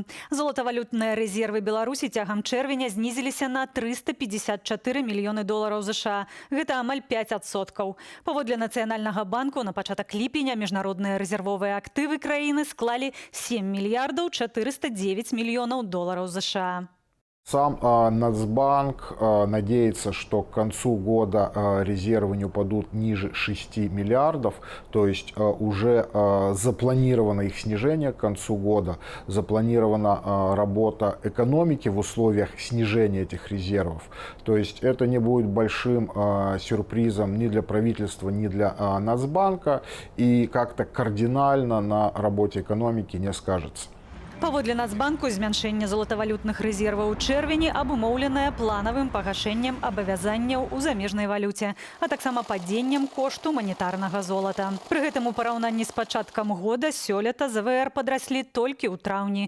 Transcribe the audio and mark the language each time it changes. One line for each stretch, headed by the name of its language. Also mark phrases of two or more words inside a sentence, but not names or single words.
Belarusian: Золатавалютныя рэзервы Беларусі цягам чэрвеня знізіліся на 354 мільёны долараў США. Гэта амаль 5%. Паводле Нацыянальнага банку на пачатак ліпеня міжнародныя рэзервовыя актывы краіны склалі 7 мільярдаў 409 мільёнаў долараў США.
Russian: Сам Нацбанк надеется, что к концу года резервы не упадут ниже 6 миллиардов, то есть уже запланировано их снижение к концу года, запланирована работа экономики в условиях снижения этих резервов. То есть это не будет большим сюрпризом ни для правительства, ни для Нацбанка и как-то кардинально на работе экономики не скажется.
Belarusian: Паводле Нацбанку змяншэнне золатавалютных рэзерваў у чэрвені абумоўленае планавым пагашэннем абавязанняў у замежнай валюце, а таксама падзеннем кошту манетарнага золата. Пры гэтым у параўнанні з пачаткам года сёлета ЗВР падраслі толькі ў траўні.